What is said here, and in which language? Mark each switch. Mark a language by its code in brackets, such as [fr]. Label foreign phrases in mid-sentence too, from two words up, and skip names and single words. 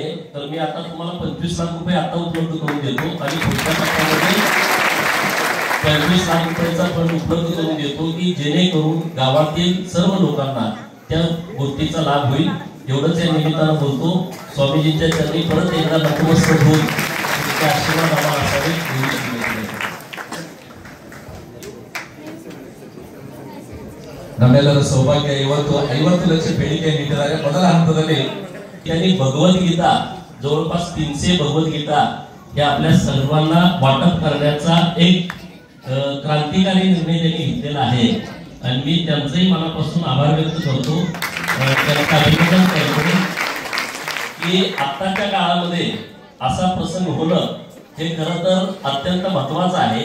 [mr] तर मी आता तुम्हाला 25 लाख रुपये आता उपलब्ध करून देतो आणि पुढच्या टप्प्यामध्ये 25 लाख रुपयाचा फंड उपलब्ध करून देतो की जेणेकरून गावातील सर्व लोकांना त्या गोष्टीचा लाभ होईल. एवढंच या निमित्तानं बोलतो. स्वामीजींच्या चरणी परत एकदा नतमस्तक होऊन त्यांचे आशीर्वाद आम्हाला असावे. [kn] ನಮ್ಮೆಲ್ಲರ ಸೌಭಾಗ್ಯ ಇವತ್ತು 50 ಲಕ್ಷ ಬೇಡಿಕೆ ನೀಡಿದ್ದಾರೆ. ಮೊದಲ ಹಂತದಲ್ಲಿ [mr] त्यांनी भगवद्गीता, जवळपास 300 भगवद्गीता हे आपल्या सर्वांना वाटप करण्याचा एक क्रांतिकारी निर्णय त्यांनी घेतलेला आहे. आणि मी त्यांचंही मनापासून आभार व्यक्त करतो. त्यांचं अभिनंदन करतो की आत्ताच्या काळामध्ये असा प्रसंग होणं हे खरं तर अत्यंत महत्वाचं आहे.